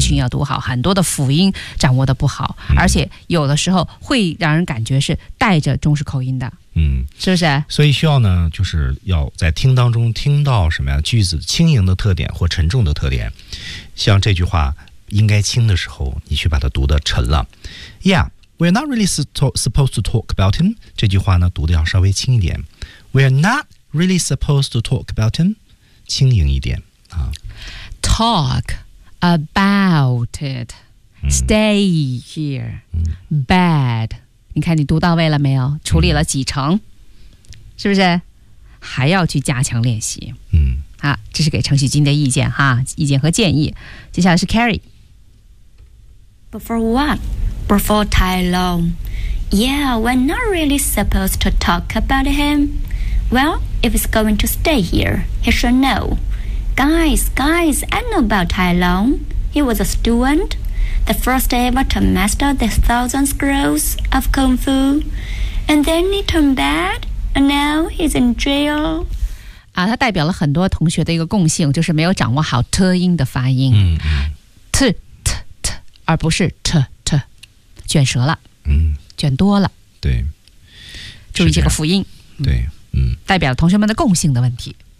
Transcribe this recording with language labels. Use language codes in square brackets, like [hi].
[zh] ，th 音要读好，很多的辅音掌握的不好，而且有的时候会让人感觉是带着中式口音的，是不是？所以需要呢，就是要在听当中听到什么呀？句子轻盈的特点或沉重的特点，像这句话应该轻的时候，你去把它读得沉了。 [en] Yeah, we're not really supposed to talk about him. [zh] 这句话呢，读得要稍微轻一点。 [en] We're not really supposed to talk about him. [zh] 轻盈一点啊。 [en] Talk about it. Stay here. Bad. [zh] 你看你读到位了没有？处理了几成？是不是？还要去加强练习。这是给程序君的意见哈，意见和建议。接下来是 Carrie. [en] Before what? Before Tai Long. Yeah, we're not really supposed to talk about him. Well, if he's going to stay here, he should know. Guys, I know about Tai Long. He was a student, the first ever to master the 1,000 schools of Kung Fu. And then he turned bad, and now he's in jail. [zh] 啊，它代表了很多同学的一个共性，就是没有掌握好 t 音的发音。 t 而不是 t 卷舌了。卷多了。对。注意这个辅音。对。代表了同学们的共性的问题。